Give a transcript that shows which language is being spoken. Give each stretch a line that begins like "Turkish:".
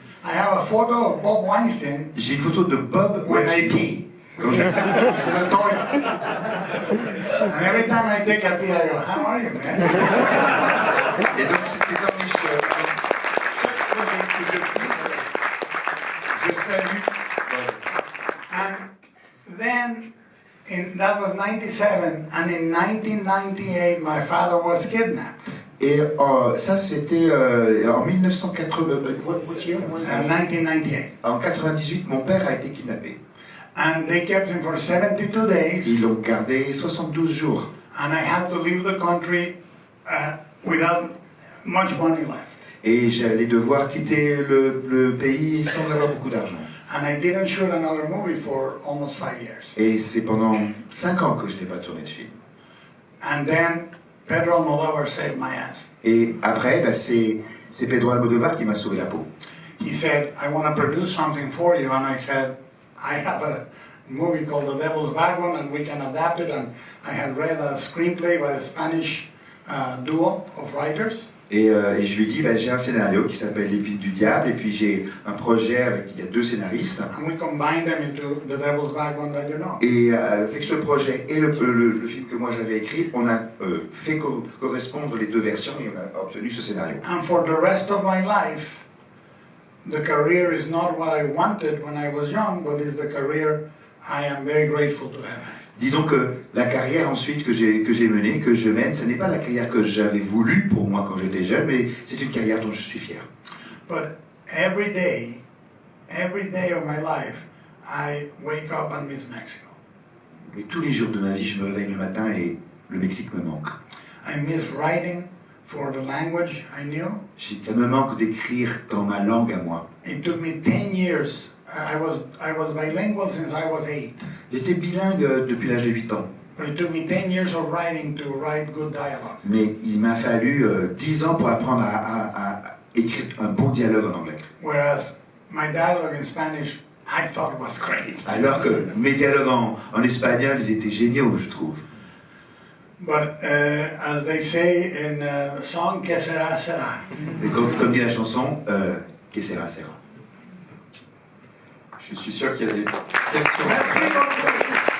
English: I have a photo of Bob Weinstein
French: j'ai une photo de Bob
English: when I
French: Weinstein.
English: pee.
French: Quand je-
English: This is a toilet. And every time I take a pee, I go, how are you, man?
French: Et donc c'est un riche. Chaque fois que je pisse, je salue Bob.
English: And then, that was 97, and in 1998, my father was kidnapped.
French: Et ça c'était en 1980.
English: What year was that? 1998.
French: En 98, mon père a été kidnappé.
English: And they kept him for 72 days,
French: Ils l'ont gardé 72 jours.
English: and I had to leave the country without much money left.
French: Et j'allais devoir quitter le pays sans avoir beaucoup d'argent.
English: And I didn't shoot another movie for almost 5 years.
French: Et c'est pendant 5 ans que je n'ai pas tourné de film.
English: And then Pedro Almodovar saved my ass.
French: Et après, c'est Pedro Almodovar qui m'a sauvé la peau.
English: He said, I want to produce something for you. And I said, I have a movie called The Devil's Backbone, and we can adapt it. And I had read a screenplay by a Spanish duo of writers.
French: Et je lui ai dit, j'ai un scénario qui s'appelle L'Épine du Diable, et puis j'ai un projet il y a 2 scénaristes.
English: And we combined them into The Devil's Backbone that you know.
French: Et avec ce projet et le film que moi j'avais écrit, on a fait correspondre les 2 versions et on a obtenu ce scénario.
English: And for the rest of my life, the career is not what I wanted when I was young, but is the career I am very grateful to have.
French: Disons que la carrière ensuite que j'ai menée, que je mène, ce n'est pas la carrière que j'avais voulu pour moi quand j'étais jeune, mais c'est une carrière dont je suis fier.
English: But every day of my life, I wake up and miss Mexico.
French: Mais tous les jours de ma vie, je me réveille le matin et le Mexique me manque.
English: I miss writing for the language I knew.
French: Ça me manque d'écrire dans ma langue à moi.
English: It took me 10 years. I was bilingual since I was 8.
French: J'étais bilingue depuis l'âge de 8 ans.
English: But it took me 10 years of writing to write good dialogue.
French: Mais il m'a fallu 10 ans pour apprendre à écrire un bon dialogue en anglais.
English: Whereas my dialogue in Spanish, I thought was great.
French: Alors que mes dialogues en espagnol, ils étaient géniaux, je trouve.
English: But as they say in the song,
Spanish: que sera, sera.
French: Mais comme dit la chanson,
Spanish: que sera, sera.
French: Je suis sûr qu'il y a des questions. Merci beaucoup.